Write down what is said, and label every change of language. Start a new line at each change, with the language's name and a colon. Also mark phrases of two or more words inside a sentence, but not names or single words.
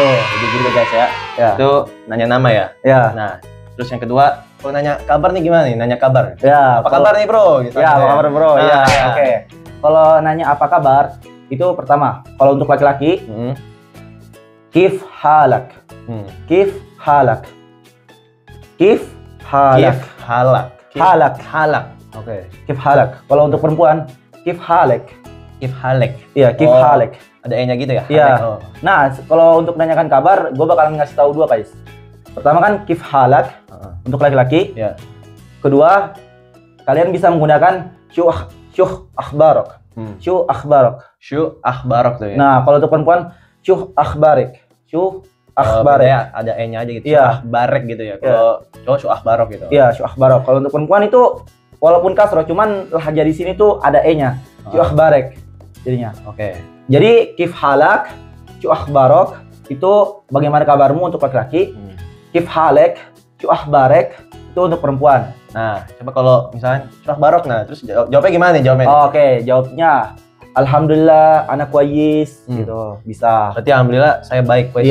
Indonesian: Jadi gitu guys ya. Itu nanya nama ya. Nah, terus yang kedua, kalau nanya kabar nih gimana nih? Nanya kabar. Ya. Apa kabar nih bro? Gitu. Ya, apa kabar bro? Ya. Oke. Kalau nanya apa kabar? Itu pertama, kalau untuk laki-laki,
Arabic: كيف حالك، كيف حالك، كيف حالك، حالك، حالك.
Indonesian: Oke.
Arabic: كيف حالك.
Indonesian: Kalau untuk perempuan,
Arabic: كيف حالك, كيف حالك. Iya, كيف حالك.
Indonesian: Ada e-nya gitu ya? Iya. Nah, kalau untuk nanyakan kabar, gue bakalan ngasih tahu dua guys. Pertama kan
Arabic: كيف حالك
Indonesian: untuk laki-laki. Kedua, kalian bisa menggunakan
Arabic: شو أخبارك. شو أخبارك. شو أخبارك
Indonesian: tuh ya. Nah, kalau untuk perempuan
Arabic: شو أخبارك. شو أخبارك.
Indonesian: Ya, ada e-nya aja gitu.
Arabic: شو أخبارك
Indonesian: gitu ya. Kalau cowok
Arabic: شو أخبارك
Indonesian: gitu.
Arabic: Iya, شو أخبارك.
Indonesian: Kalau untuk perempuan itu walaupun kasroh, cuman lahja di sini tuh ada e-nya.
Arabic: شو أخبارك jadinya.
Indonesian: Oke. Jadi
Arabic: كيف حالك، شو أخبارك
Indonesian: itu bagaimana kabarmu untuk laki-laki.
Arabic: كيف حالك، شو أخبارك
Indonesian: itu untuk perempuan. Nah, coba kalau misalnya
Arabic: شو أخبارك,
Indonesian: nah terus jawabnya gimana nih jawabnya? Oke, jawabnya
Arabic: الحمد لله أنا كويس
Indonesian: gitu. Bisa. Berarti alhamdulillah saya baik, kuayis